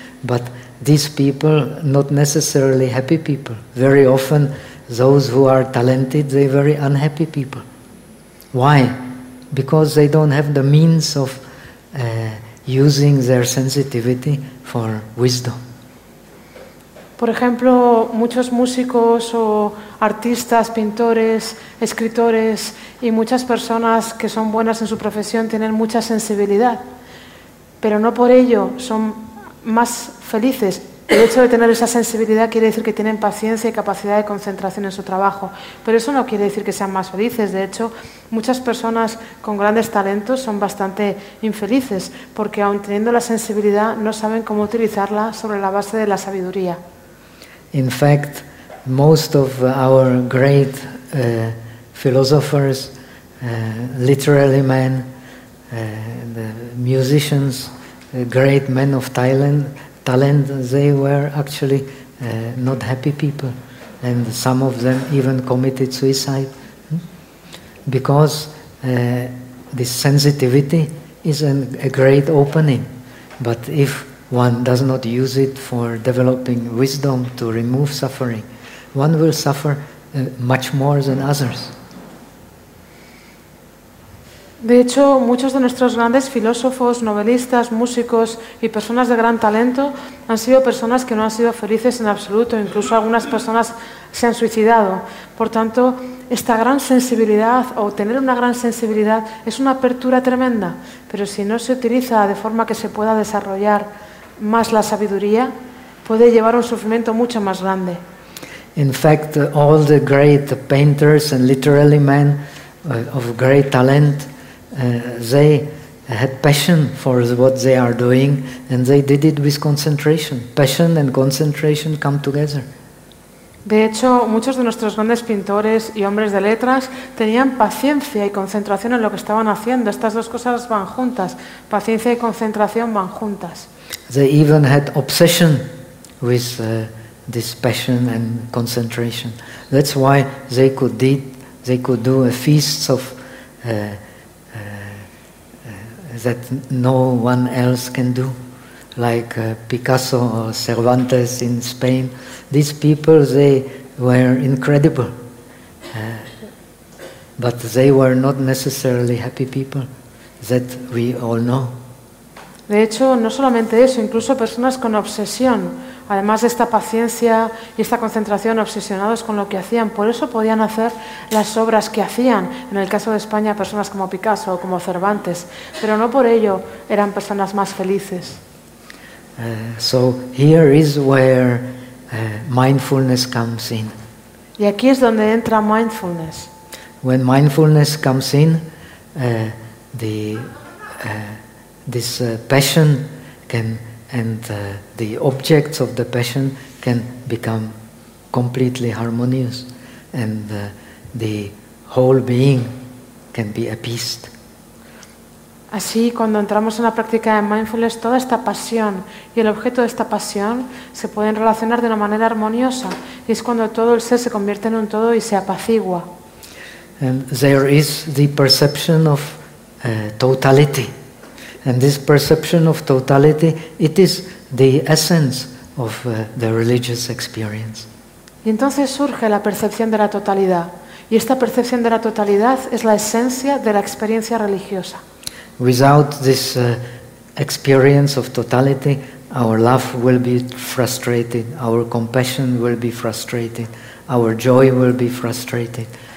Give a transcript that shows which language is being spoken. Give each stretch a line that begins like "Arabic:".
English: But these people, not necessarily happy people. Very often, those who are talented, they are very unhappy people. Why? Because they don't have the means of using their sensitivity for wisdom.
Spanish: Por ejemplo, muchos músicos o artistas, pintores, escritores y muchas personas que son buenas en su profesión tienen mucha sensibilidad, pero no por ello son más felices. El hecho de tener esa sensibilidad quiere decir que tienen paciencia y capacidad de concentración en su trabajo, pero eso no quiere decir que sean más felices. De hecho, muchas personas con grandes talentos son bastante infelices porque aun teniendo la sensibilidad no saben cómo utilizarla sobre la base de la sabiduría.
English: In fact, most of our great philosophers, literary men, the musicians, great men of talent, they were actually not happy people, and some of them even committed suicide, because this sensitivity is a great opening. But if one does not use it for developing wisdom to remove suffering, one will suffer much more than others.
Spanish: De hecho, muchos de nuestros grandes filósofos, novelistas, músicos y personas de gran talento han sido personas que no han sido felices en absoluto, incluso algunas personas se han suicidado. Por tanto, esta gran sensibilidad o tener una gran sensibilidad es una apertura tremenda, pero si no se utiliza de forma que se pueda desarrollar más la sabiduría, puede llevar a un sufrimiento mucho más grande.
English: In fact, all the great painters and literary men of great talent, they had passion for what they are doing and they did it with concentration. Passion and concentration come together.
Spanish: De hecho, muchos de nuestros grandes pintores y hombres de letras tenían paciencia y concentración en lo que estaban haciendo. Estas dos cosas van juntas. Paciencia y concentración van juntas.
English: They even had obsession with this passion and concentration. That's why they could do a feasts of that no one else can do, like Picasso or Cervantes in Spain. These people, they were incredible, but they were not necessarily happy people, that we all know.
Spanish: De hecho, no solamente eso, incluso personas con obsesión, además de esta paciencia y esta concentración, obsesionados con lo que hacían, por eso podían hacer las obras que hacían. En el caso de España, personas como Picasso o como Cervantes, pero no por ello eran personas más felices.
English: So here is where mindfulness comes in.
Spanish: Y aquí es donde entra mindfulness.
English: When mindfulness comes in, this passion can, and the objects of the passion can become completely harmonious, and the whole being can be appeased.
Spanish: Así, cuando entramos en la práctica de mindfulness, toda esta pasión y el objeto de esta pasión se pueden relacionar de una manera armoniosa, y es cuando todo el ser se convierte en un todo y se apacigua.
English: And there is the perception of totality. And this perception of totality, it is the essence of the religious experience.
Spanish: Y entonces surge la percepción de la totalidad. Y esta percepción de la totalidad es la esencia de la experiencia religiosa.
English: Without this experience of totality, our love will be frustrated, our compassion will be frustrated, our joy will be frustrated.